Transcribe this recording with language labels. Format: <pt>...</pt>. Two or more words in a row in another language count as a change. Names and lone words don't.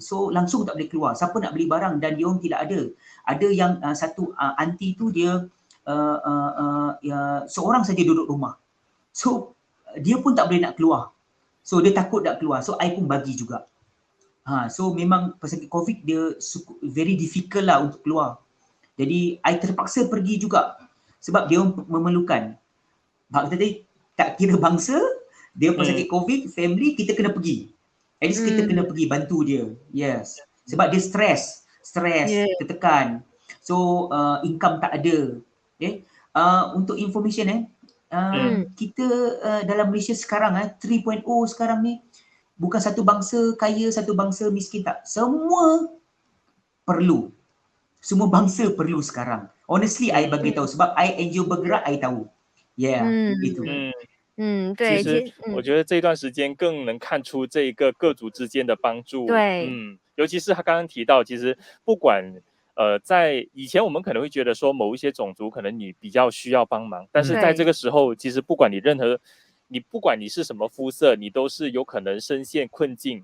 <ms>So langsung tak boleh keluar. Siapa nak beli barang dan dia orang tidak ada. Ada yang satu aunty tu dia seorang saja duduk rumah. So dia pun tak boleh nak keluar. So dia takut nak keluar. So I pun bagi juga. So memang pesakit COVID dia</ms> <en>very difficult</en> <ms>lah untuk keluar. Jadi I terpaksa pergi juga. Sebab dia memerlukan. Tadi tak kira bangsa, dia pesakit COVID, family, kita kena pergi.</ms> <en>At least</en> <ms>kita kena pergi bantu dia. Yes. Sebab dia stres, tertekan. So income tak ada. Okay. Untuk information kita dalam Malaysia sekarang 3.0 sekarang ni bukan satu bangsa kaya, satu bangsa miskin, tak. Semua perlu. Semua bangsa perlu sekarang. Honestly, I bagi tahu sebab I NGO bergerak, I tahu. Itu.</ms> <zh>其实我觉得这段时间更能看出这一个各族之间的帮助。对，尤其是他刚刚提到，其实不管在以前我们可能会觉得说某一些种族可能你比较需要帮忙，但是在这个时候，其实不管你是什么肤色，你都是有可能深陷困境。</zh>